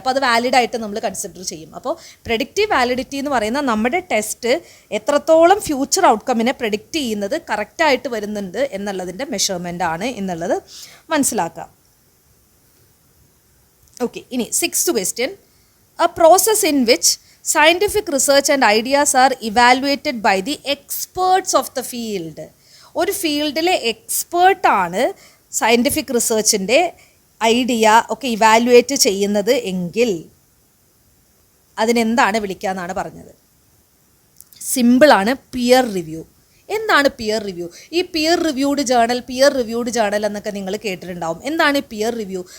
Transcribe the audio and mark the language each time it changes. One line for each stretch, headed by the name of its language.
Malayalam: അപ്പോൾ അത് വാലിഡായിട്ട് നമ്മൾ കൺസിഡർ ചെയ്യും. അപ്പോൾ പ്രെഡിക്റ്റീവ് വാലിഡിറ്റി എന്ന് പറയുന്ന നമ്മുടെ ടെസ്റ്റ് എത്രത്തോളം ഫ്യൂച്ചർ ഔട്ട്കമ്മിനെ പ്രെഡിക്റ്റ് ചെയ്യുന്നത് കറക്റ്റായിട്ട് വരുന്നുണ്ട് എന്നുള്ളതിൻ്റെ മെഷർമെൻ്റ് ആണ് എന്നുള്ളത് മനസ്സിലാക്കാം. ഓക്കെ, ഇനി
English: 6th question. A process in which scientific research and ideas are evaluated by the experts of the field.
Malayalam: ഒരു ഫീൽഡിലെ എക്സ്പേർട്ടാണ് സയൻറ്റിഫിക് റിസർച്ചിൻ്റെ ഐഡിയ ഒക്കെ ഇവാലുവേറ്റ് ചെയ്യുന്നത് എങ്കിൽ അതിനെന്താണ് വിളിക്കുക എന്നാണ് പറഞ്ഞത്. സിമ്പിളാണ്, പിയർ റിവ്യൂ. എന്താണ് പിയർ റിവ്യൂ? ഈ പിയർ റിവ്യൂഡ് ജേണൽ എന്നൊക്കെ നിങ്ങൾ കേട്ടിട്ടുണ്ടാവും. എന്താണ് പിയർ റിവ്യൂ?